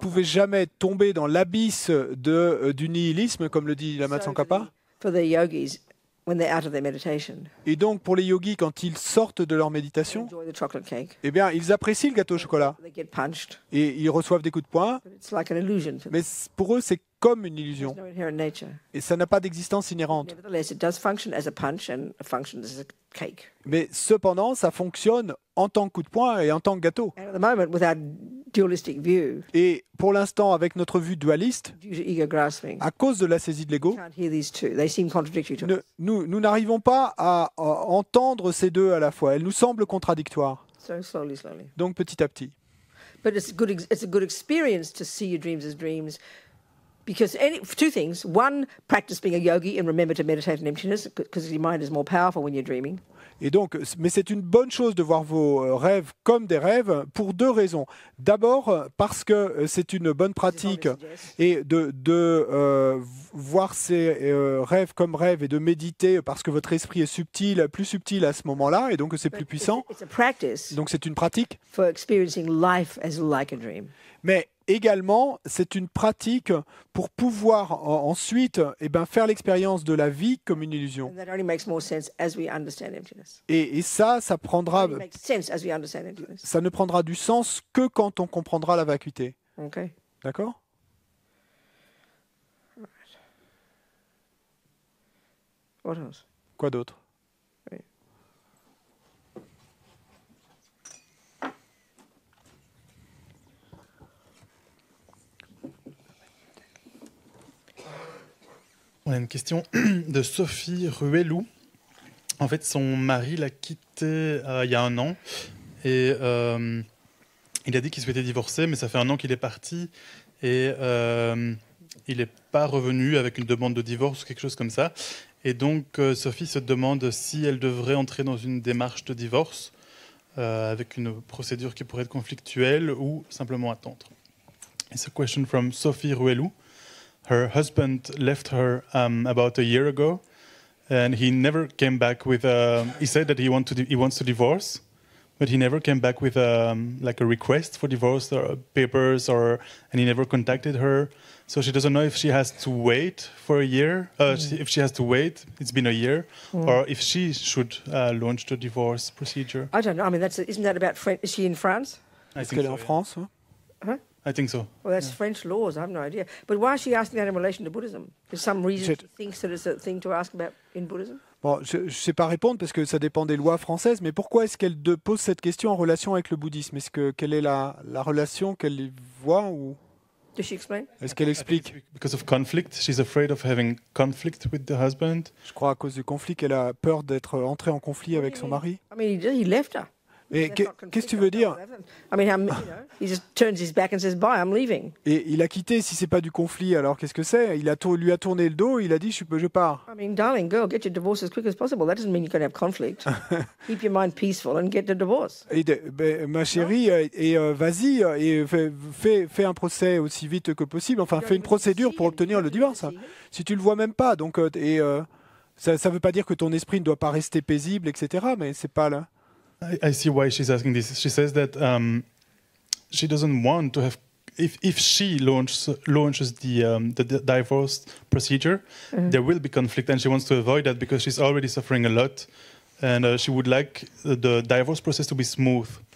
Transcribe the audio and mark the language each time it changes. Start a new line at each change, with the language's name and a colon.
French: pouvez jamais tomber dans l'abysse du nihilisme, comme le dit Lama
English: So
French: Tsongkhapa.
English: for the yogis, when they're out of their meditation,
French: Et donc pour les yogis, quand ils sortent de leur
English: they
French: méditation,
English: enjoy the chocolate cake.
French: eh bien, ils apprécient le gâteau au chocolat
English: They get punched,
French: et ils reçoivent des coups de poing,
English: but it's like an illusion for them.
French: mais pour eux, c'est comme une illusion
English: There's no inherent nature.
French: et ça n'a pas d'existence inhérente.
English: Nevertheless, it does function as a punch and it functions as a cake.
French: Mais cependant, ça fonctionne en tant que coup de poing et en tant que gâteau.
English: And at the moment, with our dualistic view,
French: Et pour l'instant, avec notre vue dualiste,
English: due to ego grasping,
French: à cause de la saisie de
English: you
French: l'ego,
English: can't hear these two. They seem contradictory to us.
French: nous n'arrivons pas à entendre ces deux à la fois. Elles nous semblent contradictoires.
English: So slowly, slowly.
French: Donc petit à petit.
English: But it's a good experience to see your dreams as dreams. Because two things. One, practice being a yogi and remember to meditate on emptiness because your mind is more powerful when you're dreaming.
French: Et donc, mais c'est une bonne chose de voir vos rêves comme des rêves pour deux raisons. D'abord, parce que c'est une bonne pratique et de voir ces rêves comme rêves et de méditer parce que votre esprit est subtil, plus subtil à ce moment-là et donc c'est plus puissant.
English: It's a practice
French: Donc c'est une pratique,
English: for experiencing life as like a dream.
French: mais également c'est une pratique pour pouvoir ensuite faire l'expérience de la vie comme une illusion.
English: And that only makes more sense as we understand emptiness.
French: Et ça prendra,
English: It makes sense as we understand emptiness.
French: ça ne prendra du sens que quand on comprendra la vacuité.
English: Okay.
French: D'accord ?
English: What else?
French: Quoi d'autre ? On a une question de Sophie Ruelou. En fait, son mari l'a quittée il y a 1 an et il a dit qu'il souhaitait divorcer, mais ça fait 1 an qu'il est parti et il n'est pas revenu avec une demande de divorce ou quelque chose comme ça. Et donc, Sophie se demande si elle devrait entrer dans une démarche de divorce avec une procédure qui pourrait être conflictuelle ou simplement attendre.
English: It's a question from Sophie Ruelou. Her husband left her about a year ago, and he never came back with. He said that he wants to divorce, but he never came back with like a request for divorce or papers, and he never contacted her. So she doesn't know if she has to wait for a year. If she has to wait, it's been a year, or if she should launch the divorce procedure. I don't know. I mean, isn't that about French? Is she in France? I
French: Est-ce
English: think
French: qu'elle est
English: so,
French: en
English: yeah.
French: France ?
English: Huh? I think so. Well, that's French laws. I have no idea. But why is she asking that in relation to Buddhism? There's some reason she thinks that it's a thing to ask about in Buddhism?
French: Bon, je ne sais pas répondre parce que ça dépend des lois françaises, mais pourquoi est-ce qu'elle pose cette question en relation avec le bouddhisme? Quelle est la relation qu'elle y voit ou
English: Does she explain?
French: est-ce qu'elle explique?
English: Because of conflict, she's afraid of having conflict with the husband.
French: Je crois à cause du conflit qu'elle a peur d'être entrée en conflit avec son mari.
English: I mean, he left her.
French: Et qu'est-ce que tu veux dire?
English: I mean, he just turns his back and says, "Bye, I'm leaving."
French: Et il a quitté, si c'est pas du conflit, alors qu'est-ce que c'est? Lui a tourné le dos, il a dit je pars.
English: I mean, darling girl, get your divorce as quick as possible. That doesn't mean you're going to have conflict. Keep your mind peaceful and get the divorce.
French: Et ma chérie, vas-y, et fais un procès aussi vite que possible. Enfin, fais une procédure pour obtenir le divorce. Si tu le vois même pas, donc ça veut pas dire que ton esprit ne doit pas rester paisible, etc. Mais c'est pas là.
English: I see why she's asking this. She says that she doesn't want to have. If she launches the divorce procedure, there will be conflict, and she wants to avoid that because she's already suffering a lot, and she would like the divorce process to be smooth.